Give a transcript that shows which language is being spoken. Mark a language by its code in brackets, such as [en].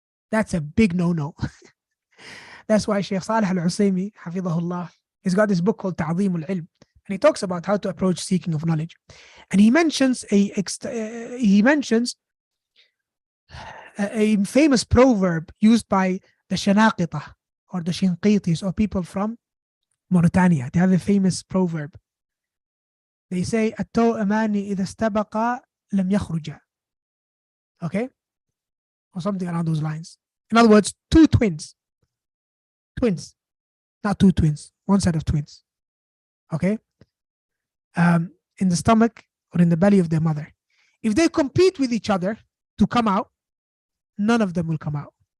[en] That's a big no-no. That's why Sheikh Salih Al-Usaymi, Hafidhahullah, he's got this book called Ta'zeem al-Ilm, and he talks about how to approach seeking of knowledge. And he mentions a famous proverb used by the Shanaqita or the Shinqitis, or people from Mauritania. They have a famous proverb. [ar] They say, التوأمان إذا استبقا لم يخرجا. [en] Okay? Or something around those lines. In other words, two twins. Twins. Not two twins. One set of twins. Okay? In the stomach or in the belly of their mother. If they compete with each other to come out, none of them will come out.